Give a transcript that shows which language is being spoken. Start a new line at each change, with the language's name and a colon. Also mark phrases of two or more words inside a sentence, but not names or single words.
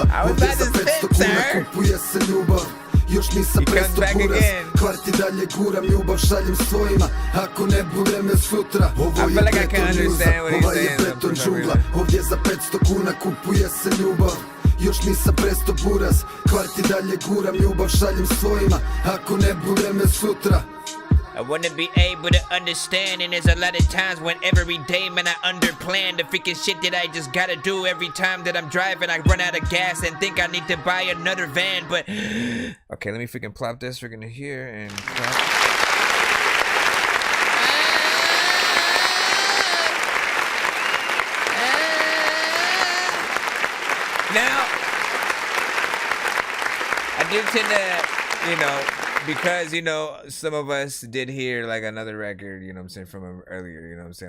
Croatian: Ovdje za 500 kuna kupuje se ljubav. Još nisam presto buraz, kvarti dalje guram, ljubav šaljem svojima, ako ne bude me sutra. Ovo je beton muza, ova je beton džungla. Ovdje za 500 kuna kupuje se ljubav. Još nisam presto buraz, kvarti dalje guram, ljubav šaljem svojima, ako ne bude me sutra.
English: I wanna be able to understand, and there's a lot of times when every day, man, I underplan the freaking shit that I just gotta do. Every time that I'm driving, I run out of gas and think I need to buy another van, but... Okay, let me freaking plop this freaking here and plop. Now, I did tend to, you know, because, you know, some of us did hear like another record, you know what I'm saying, from him earlier, you know what I'm saying.